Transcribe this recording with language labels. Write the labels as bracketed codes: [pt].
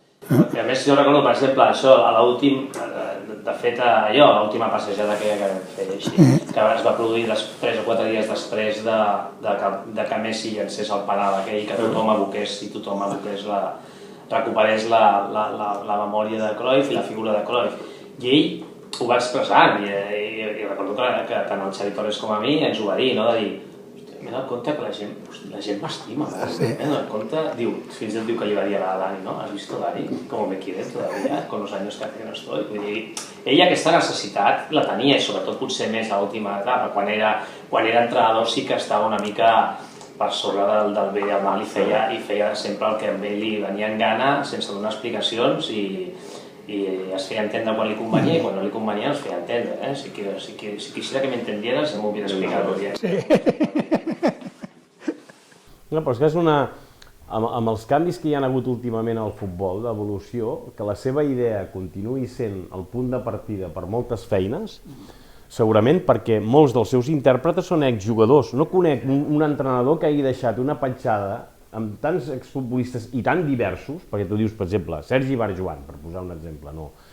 [ca] A més, jo recordo, per exemple, això, a l'últim, de fet, l'última passejada que vam fer així, que es va produir 3 o 4 dies després que Messi llancés el penal aquell, que tothom recuperés la memòria de Cruyff i la figura de Cruyff. I ell ho va expressar, i recordo que tant el Xavi Torres com a mi ens ho va dir, no? De dir, m'he donat compte que la gent m'estima. M'he donat compte, fins i tot diu que li va dir a la Dani, ¿no? [es] ¿Has visto Dani? Como me quiere todavía, con los años que hace que no estoy. [ca] Vull dir, ella aquesta necessitat la tenia, i sobretot potser més a l'última etapa, quan era entrenador sí que estava una mica per sobre del bé i el mal i feia sempre el que a ell li venia en gana, sense donar explicacions, i es feia entendre quan li convenia i quan no li convenia es feia entendre. [es] Si quisiera que me entendieras, me hubiera explicado bien. [ca] No, però és que és amb els canvis que hi ha hagut últimament al futbol, d'evolució, que la seva idea continuï sent el punt de partida per moltes feines, segurament perquè molts dels seus intèrpretes són exjugadors. No conec un entrenador que hagi deixat una petjada amb tants exfutbolistes i tan diversos, perquè tu dius, per exemple, Sergi Barjuan, per posar un exemple, no?